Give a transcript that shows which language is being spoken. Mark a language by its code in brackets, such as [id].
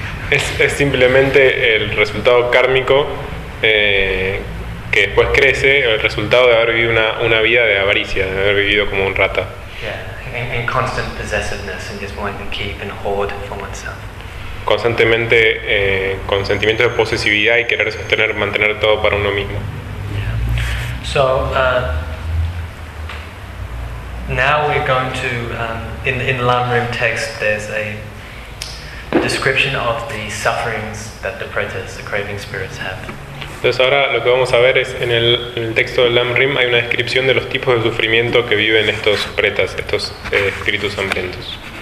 [es] Es simplemente el resultado kármico que después crece, el resultado de haber vivido una vida de avaricia, de haber vivido como un rata. [en] Yeah, in constant possessiveness and just wanting to keep and hoard for oneself. [es] Constantemente con sentimientos de posesividad y querer sostener, mantener todo para uno mismo. [en] So now we're going to in the Lamrim text there's a description of the sufferings that the pretas, the craving spirits have. [es] Entonces ahora lo que vamos a ver es en el texto de Lamrim hay una descripción de los tipos de sufrimiento que viven estos pretas, estos espíritus hambrientos.